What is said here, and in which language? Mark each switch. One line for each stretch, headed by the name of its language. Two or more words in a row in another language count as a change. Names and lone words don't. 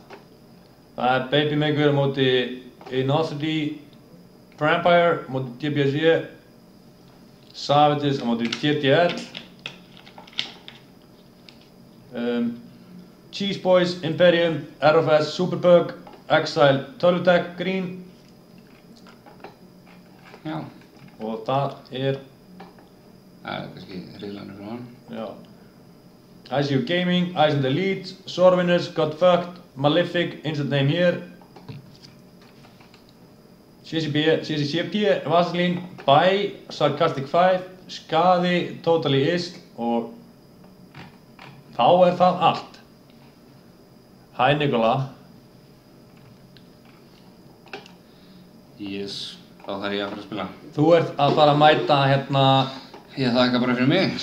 Icelandic: Það er Babymaker móti Inosity, Vampire móti DBSG, Savages móti TTL, Cheese Boys, Imperium, RFS, Superbug, Exile, Tölvutech, Green. Já. Og það er... Það er kannski riðlanur frá hann. Já. ICU Gaming, Ice and Elite, Sorwinners, Got Fucked, Malefic, Instant Name Here, CCCP, Vaseline, Bye, Sarcastic 5, Skaði, Totally Isl og þá er það allt. Hæ Nikola. Yes, þá þarf ég að fara að spila. Þú ert að fara að mæta hérna Ég þakka bara fyrir mig.